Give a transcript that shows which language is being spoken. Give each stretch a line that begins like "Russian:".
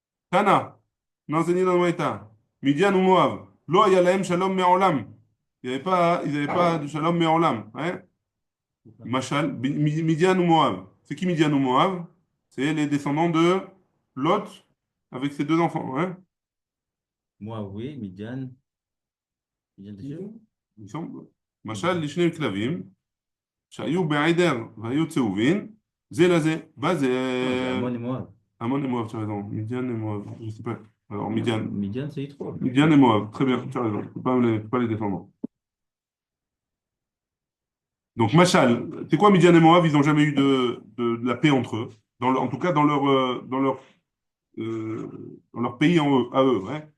French: Tana, on a enseigné dans le Maïta. Midian ou Moab.
Hebrew: Lo yalaem shalom me'olam.
French: Ils n'avaient pas de shalom me'olam. Hein? Machal, Midian ou Moab. C'est qui Midian ou Moab? C'est les descendants de Lot avec ses deux enfants. Hein? Moi, oui, Midian. ils sont
Hebrew: משל לשני כלבים שהיו בעדר והיו צהובים זה לזה, בזה
French: Amon et Moab. Ammon et Moab, tu as raison, Midian et Moab, je sais pas, alors Midian, Midian, c'est Yitro. Midian et Moab, très bien, tu as raison, faut pas les défendre. Donc Machal, c'est quoi Midian et Moab? Ils n'ont jamais eu de la paix entre eux, en tout cas euh, dans leur pays à eux. Hein.